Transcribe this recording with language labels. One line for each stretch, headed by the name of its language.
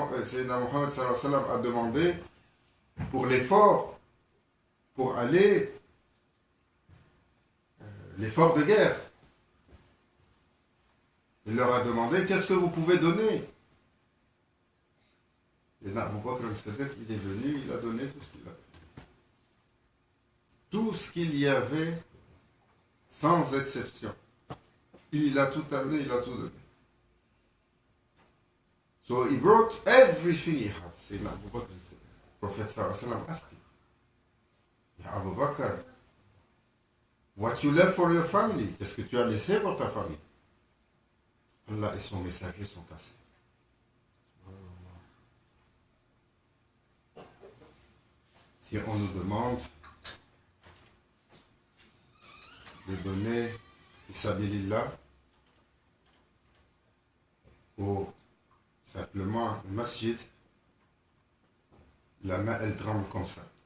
French: Quand Sayyidina Muhammad sallallahu alayhi wa sallam a demandé pour l'effort, pour aller, l'effort de guerre, il leur a demandé qu'est-ce que vous pouvez donner. Et Abu Bakr al-Siddiq, il est venu, il a donné tout ce qu'il avait. Tout ce qu'il y avait, sans exception. Il a tout amené, il a tout donné.
English: So he brought everything he had. Sayyidina Abu Bakr, Prophet sallallahu alayhi wa sallam asked him, Ya Abu Bakr, what you left for your family?
French: Qu'est-ce que tu as laissé pour ta famille? Allah et son messager sont passés. Si on nous demande de donner Fisabilillah ou simplement le masjid, la main elle tremble comme ça.